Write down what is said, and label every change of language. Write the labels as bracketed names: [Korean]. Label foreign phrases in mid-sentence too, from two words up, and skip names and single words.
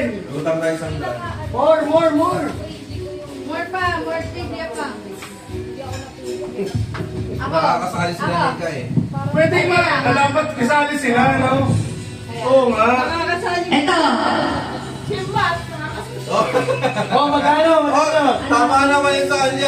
[Filipino] Utang tayo isang daan. [English] More. [Filipino] More pa, [English] more trivia [Filipino] pa. Nakakasali sila ni Ka eh. Pwede nga, dapat kasali sila, no? Oo nga. Ito. Oh, magkano? Tama naman yung sa kanya.